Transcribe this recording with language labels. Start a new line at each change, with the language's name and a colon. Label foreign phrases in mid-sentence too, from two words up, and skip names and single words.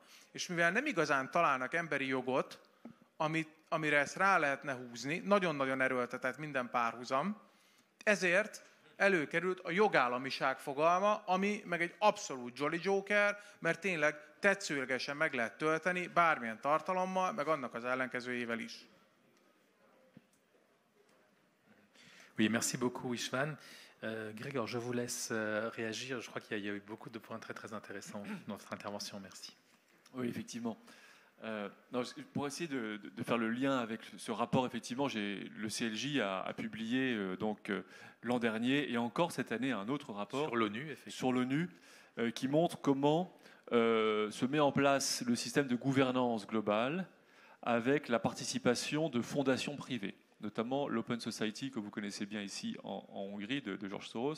Hungarian: És mivel nem igazán találnak emberi jogot, amire ezt rá lehetne húzni, nagyon-nagyon erőltetett minden párhuzam, ezért előkerült a jogállamiság fogalma, ami meg egy abszolút Jolly Joker, mert tényleg tetszőlegesen meg lehet tölteni bármilyen tartalommal, meg annak az ellenkezőjével is.
French: Oui, merci beaucoup István. Gregor, je vous laisse réagir. Je crois qu'il y a eu beaucoup de points très très intéressants dans votre intervention. Merci. Oui, effectivement. Non, pour essayer de faire le lien avec ce rapport, effectivement, le CLJ a publié l'an dernier et encore cette année un autre rapport sur l'ONU qui montre comment se met en place le système de gouvernance globale avec la participation de fondations privées, notamment l'Open Society que vous connaissez bien ici en Hongrie de George Soros.